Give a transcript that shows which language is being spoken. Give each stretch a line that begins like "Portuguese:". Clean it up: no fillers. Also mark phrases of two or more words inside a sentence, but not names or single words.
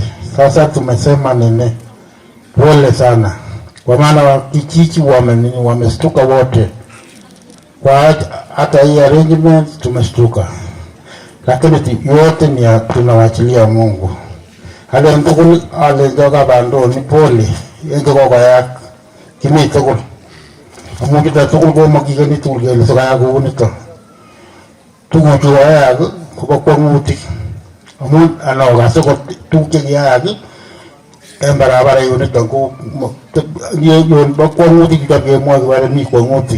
Swahili: Sasa tumesema nini, pole sana, kwa maana wakijiji wamestuka wote. Kwa hata hii arrangement tumestuka, lakini yote ni tunawachilia Mungu.
Kalenjin: alen tugul alenjo kabandoni pole en kokoyak kimi tugul amu kita tugul komakikeni tugul kele sikoyak kou nito tuguchu koyayak kobo kwongutik amu anokas akot tuguk chekiyayak en barabara yuniton ko yon bo kwongutik chuton kemwoe kibare mi kwongutik